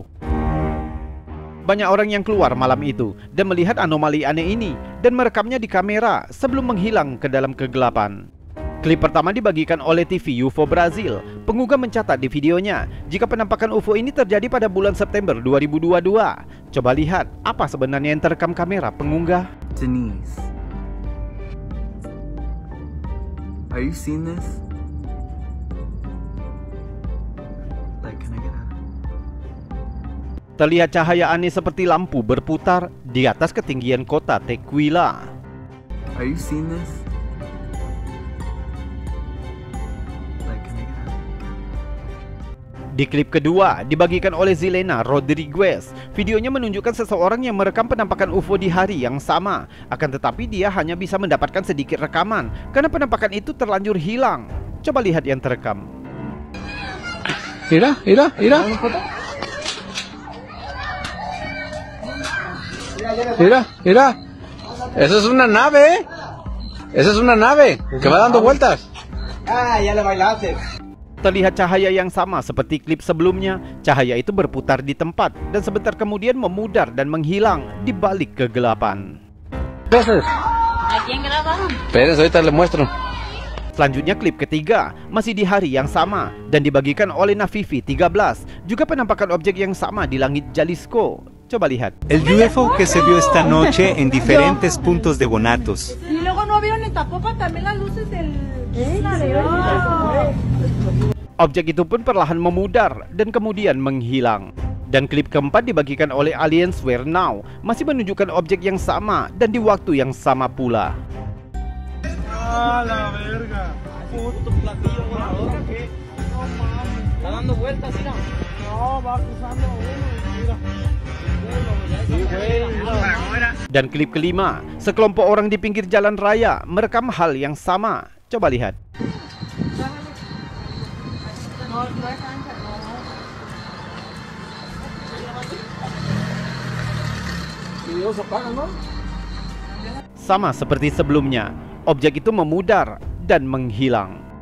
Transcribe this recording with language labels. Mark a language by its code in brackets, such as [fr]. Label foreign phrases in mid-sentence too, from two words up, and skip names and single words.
[id] Banyak orang yang keluar malam itu dan melihat anomali aneh ini dan merekamnya di kamera sebelum menghilang ke dalam kegelapan. Klip pertama dibagikan oleh TV UFO Brazil. Pengunggah mencatat di videonya jika penampakan UFO ini terjadi pada bulan September 2022. Coba lihat apa sebenarnya yang terekam kamera pengunggah. [en] Denise, are you seeing this? Like, can I get out? [id] Terlihat cahaya aneh seperti lampu berputar di atas ketinggian kota Tequila. [en] Are you seeing this? Like, can I get out? [id] Di klip kedua dibagikan oleh Zelena Rodriguez. Videonya menunjukkan seseorang yang merekam penampakan UFO di hari yang sama. Akan tetapi dia hanya bisa mendapatkan sedikit rekaman karena penampakan itu terlanjur hilang. Coba lihat yang terekam. [es] Mira. Eso es una nave. Esa es una nave que va dando vueltas. Ah, ya le bailaste. [id] Terlihat cahaya yang sama seperti klip sebelumnya. Cahaya itu berputar di tempat dan sebentar kemudian memudar dan menghilang di balik kegelapan. [es] ¿A quién grabaron? Espérense, ahorita le muestro. [id] Selanjutnya klip ketiga masih di hari yang sama dan dibagikan oleh Navivi 13. Juga penampakan objek yang sama di langit Jalisco. Coba lihat. [es] El UFO que se vio esta noche en diferentes puntos de Guanatos. Y luego no vieron ni tampoco también las luces del... [id] Objek itu pun perlahan memudar dan kemudian menghilang. Dan klip keempat dibagikan oleh Aliensware Now masih menunjukkan objek yang sama dan di waktu yang sama pula. [es] Ah, la verga. Puto platillo volador, ¿qué? No mames. Está dando vueltas, mira. No, va cruzando uno, mira. [id] Dan klip kelima, sekelompok orang di pinggir jalan raya merekam hal yang sama. Coba lihat. Sama seperti sebelumnya, objek itu memudar dan menghilang.